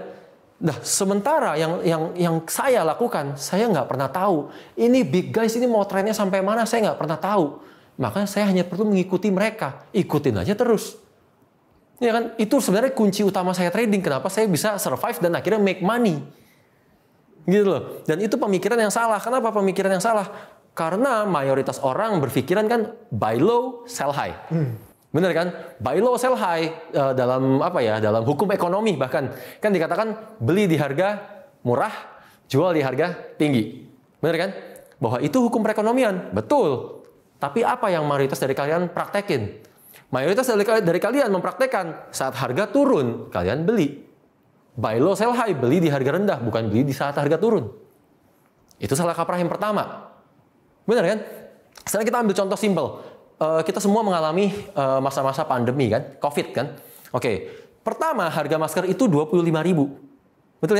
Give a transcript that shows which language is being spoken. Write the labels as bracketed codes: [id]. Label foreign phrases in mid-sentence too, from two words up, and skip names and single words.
[id] Nah, sementara yang saya lakukan, saya nggak pernah tahu. Ini [en] big guys [id] ini mau trennya sampai mana, saya nggak pernah tahu. Makanya saya hanya perlu mengikuti mereka. Ikutin aja terus. Ya kan? Itu sebenarnya kunci utama saya trading. Kenapa saya bisa survive dan akhirnya [en] make money. [id] Gitu loh. Dan itu pemikiran yang salah. Kenapa pemikiran yang salah? Karena mayoritas orang berpikiran kan [en] buy low, sell high. [id] Bener kan? [en] Buy low, sell high [id] dalam apa ya? Dalam hukum ekonomi bahkan kan dikatakan beli di harga murah, jual di harga tinggi. Bener kan? Bahwa itu hukum perekonomian. Betul. Tapi apa yang mayoritas dari kalian praktekin? Mayoritas dari kalian mempraktekkan saat harga turun, kalian beli. [en] Buy low, sell high, [id] beli di harga rendah, bukan beli di saat harga turun. Itu salah kaprah yang pertama. Bener kan? Sekarang kita ambil contoh simpel. Kita semua mengalami masa-masa pandemi kan, COVID kan. Oke, pertama harga masker itu 25.000, betul ya?